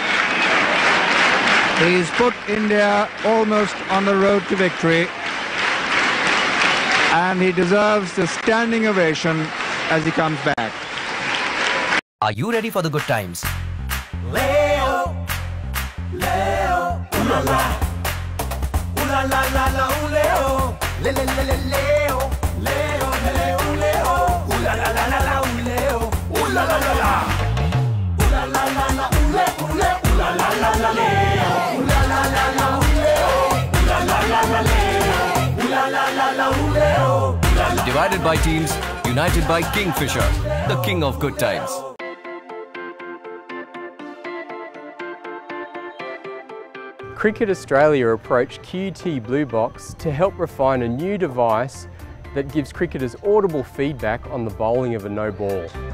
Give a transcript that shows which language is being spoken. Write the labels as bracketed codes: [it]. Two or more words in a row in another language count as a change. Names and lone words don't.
[en] He's put India almost on the road to victory, and he deserves the standing ovation as he comes back. Are you ready for the good times? Leo, Leo, ooh la la, ooh la la la la, ooh Leo, le le le le Leo, Leo, Leo, Leo, ooh la la la la la, ooh Leo, ooh la la la la, ooh la la la la, ooh le, ooh la la la la Leo, ooh la la la la, ooh Leo, ooh la la la la Leo, ooh la la la la, ooh Leo. Divided by teams, united by Kingfisher, the king of good times. Cricket Australia approached QT Blue Box to help refine a new device that gives cricketers audible feedback on the bowling of a no ball.